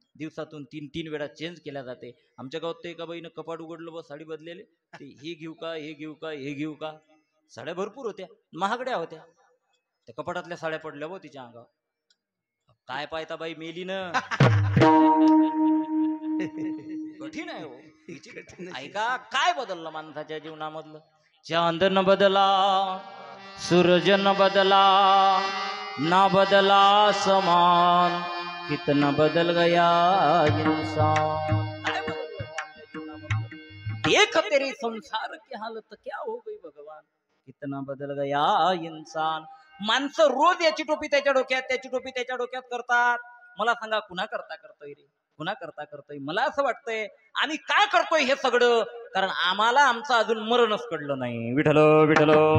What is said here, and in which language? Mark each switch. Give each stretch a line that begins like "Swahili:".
Marathi: दिवसातून 3 वेळा चेंज केल्या जाते. आमच्या गावात ते एका बाईनं कपाट उघडलं व साडी बदलेले, ते हे घेऊ का हे घेऊ का हे घेऊ का. साड्या भरपूर होत्या, महागड्या होत्या. त्या कपाटातल्या साड्या पडल्या व तिच्या अंगावर. काय पाहता बाई, मेली ना. कठीण आहे हो. ऐका, काय बदललं माणसाच्या जीवनामधलं?
Hindi: चांद न बदला, सूरज न बदला, ना बदला समान, कितना बदल गया इंसान.
Marathi: काय बदललं आमच्या जीवनामधलं?
Hindi: देख तेरे संसार की हालत क्या हो गई भगवान, कितना बदल गया इंसान.
Marathi: माणसं रोज याची टोपी त्याच्या डोक्यात, त्याची टोपी त्याच्या डोक्यात करतात. मला सांगा, कुणा करता करतोय रे? कुणा करता करतोय? मला असं वाटतंय आम्ही काय करतोय हे सगळं, कारण आम्हाला आमचं अजून मरणच कळलं नाही. विठ्ठल विठ्ठल.